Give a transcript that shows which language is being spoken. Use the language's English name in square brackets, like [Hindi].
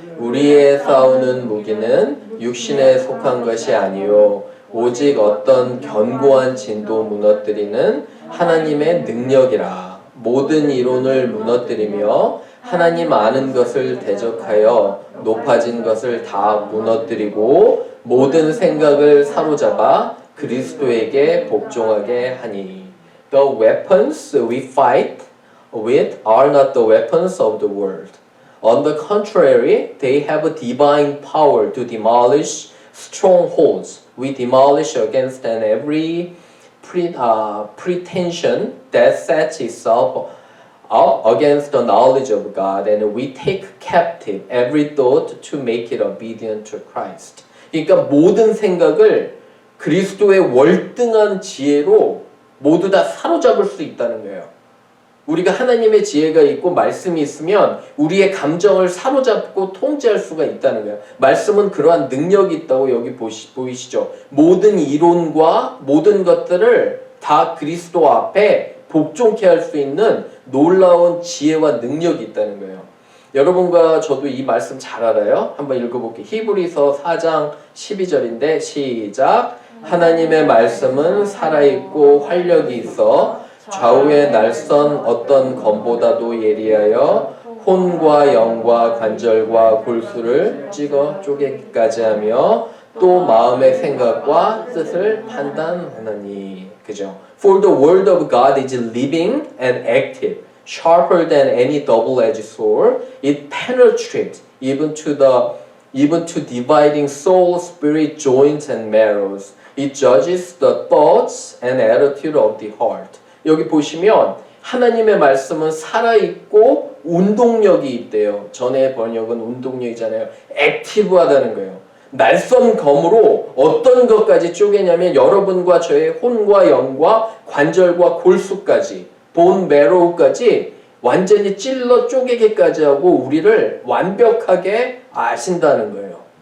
[Korean] 우리의 싸우는 무기는 육신에 속한 것이 아니요 오직 어떤 견고한 진도 무너뜨리는 하나님의 능력이라. 모든 이론을 무너뜨리며 하나님 아는 것을 대적하여 높아진 것을 다 무너뜨리고 모든 생각을 사로잡아 그리스도에게 복종하게 하니. [English] The weapons we fight with are not the weapons of the world. On the contrary, they have a divine power to demolish strongholds. We demolish against every pretension that sets itself against the knowledge of God, and we take captive every thought to make it obedient to Christ. [Korean] 그러니까 모든 생각을 그리스도의 월등한 지혜로 모두 다 사로잡을 수 있다는 거예요. 우리가 하나님의 지혜가 있고 말씀이 있으면 우리의 감정을 사로잡고 통제할 수가 있다는 거예요. 말씀은 그러한 능력이 있다고 여기 보이시죠? 모든 이론과 모든 것들을 다 그리스도 앞에 복종케 할 수 있는 놀라운 지혜와 능력이 있다는 거예요. 여러분과 저도 이 말씀 잘 알아요. 한번 읽어볼게요. 히브리서 4장 12절인데 시작. 하나님의 말씀은 살아있고 활력이 있어 좌우의 날선 어떤 검보다도 예리하여 혼과 영과 관절과 골수를 찍어 쪼개기까지 하며 또 마음의 생각과 뜻을 판단하나니. 그죠? [English] For the word of God is living and active, sharper than any double-edged sword. It penetrates even to dividing soul, spirit, joints, and marrows. It judges the thoughts and attitude of the heart. [Korean] 여기 보시면 하나님의 말씀은 살아있고 운동력이 있대요. 전에 번역은 운동력이잖아요. 액티브하다는 거예요. 날선 검으로 어떤 것까지 쪼개냐면 여러분과 저의 혼과 영과 관절과 골수까지 본 매로우까지 완전히 찔러 쪼개기까지 하고 우리를 완벽하게 아신다는 거예요.